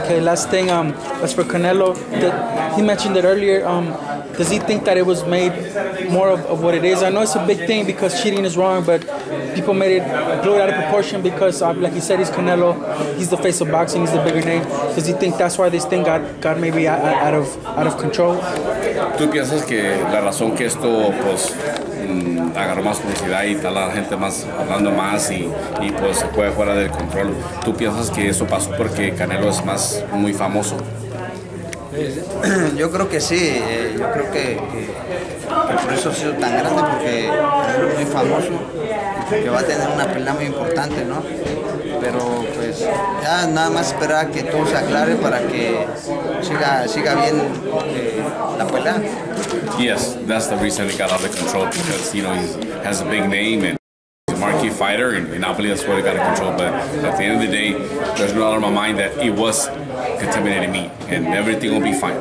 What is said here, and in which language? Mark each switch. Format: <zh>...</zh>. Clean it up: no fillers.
<en>Okay, last thing, as for Canelo, he mentioned it earlier, does he think that it was made more of what it is? I know it's a big thing because cheating is wrong, but people people made it blew it out of proportion because, like you said, he's Canelo. He's the face of boxing. He's the bigger name. Does he think that's why this thing got maybe out of control?</en> <es>¿Tú piensas que la razón que esto pues agarró más publicidad y está la gente más hablando más y pues se fue fuera del control? ¿Tú piensas que eso pasó porque Canelo es muy famoso? Yo creo que sí, yo creo que por eso ha sido tan grande, porque es muy famoso y que va a tener una pelea muy importante, ¿no? Pero pues ya nada más esperar a que todo se aclare para que siga bien la pelea.</es> <en>Yes, that's the reason it got out of control, because he has a big name and he's a marquee fighter, and I believe that's what it got out of control. But at the end of the day, there's no doubt in my mind that it was contaminated meat, and everything will be fine.</en>